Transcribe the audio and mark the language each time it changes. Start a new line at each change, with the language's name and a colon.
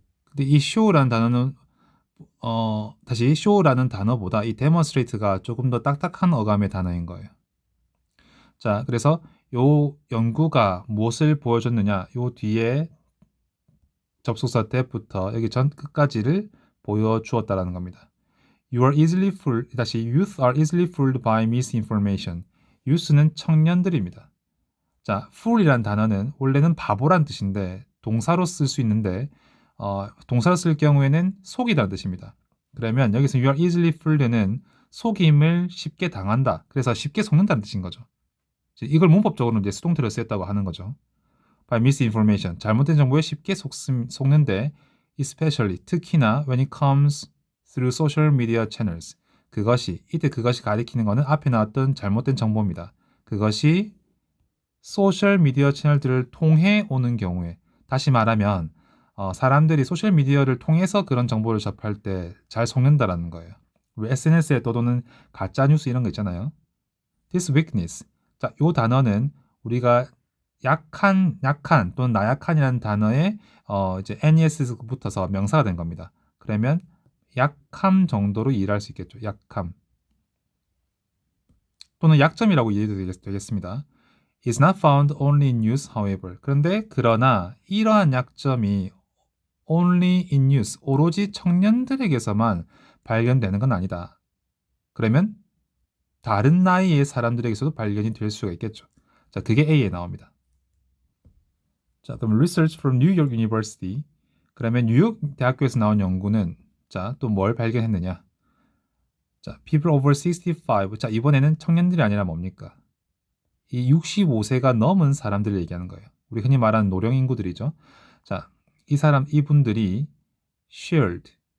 Korean: 근데 이 show라는 단어는 다시 show라는 단어보다 이 demonstrate가 조금 더 딱딱한 어감의 단어인 거예요. 자, 그래서 요 연구가 무엇을 보여줬느냐, 요 뒤에 접속사 that부터 여기 전 끝까지를 보여주었다라는 겁니다.
English: You are easily fooled.
Korean: 다시
English: youth are easily fooled by misinformation.
Korean: youth는 청년들입니다. 자, fool이란 단어는 원래는 바보란 뜻인데 동사로 쓸 수 있는데 동사로 쓸 경우에는 속이다는 뜻입니다. 그러면 여기서
English: you are easily fooled
Korean: 는 속임을 쉽게 당한다. 그래서 쉽게 속는다는 뜻인 거죠. 이걸 문법적으로는 이제 수동태로 쓰였다고 하는 거죠.
English: by misinformation.
Korean: 잘못된 정보에 쉽게 속는데 especially 특히나
English: when it comes through social media channels.
Korean: 이때 그것이 가리키는 것은 앞에 나왔던 잘못된 정보입니다. 그것이 소셜 미디어 채널들을 통해 오는 경우에, 다시 말하면 사람들이 소셜 미디어를 통해서 그런 정보를 접할 때 잘 속는다라는 거예요. 우리 SNS에 떠도는 가짜 뉴스 이런 거 있잖아요.
English: This weakness.
Korean: 자, 요 단어는 우리가 약한 또는 나약한이라는 단어에 이제 nes 붙어서 명사가 된 겁니다. 그러면 약함 정도로 이해할 수 있겠죠. 약함 또는 약점이라고 이해도 되겠습니다.
English: is not found only in use, however.
Korean: 그러나 이러한 약점이
English: only in use,
Korean: 오로지 청년들에게서만 발견되는 건 아니다. 그러면 다른 나이의 사람들에게서도 발견이 될 수가 있겠죠. 자, 그게 A에 나옵니다. 자, 그럼
English: research from New York University.
Korean: 그러면 뉴욕 대학교에서 나온 연구는 자, 또 뭘 발견했느냐? 자,
English: people over 65.
Korean: 자, 이번에는 청년들이 아니라 뭡니까? 이 65세가 넘은 사람들을 얘기하는 거예요. 우리 흔히 말하는 노령 인구들이죠. 자, 이분들이 shared.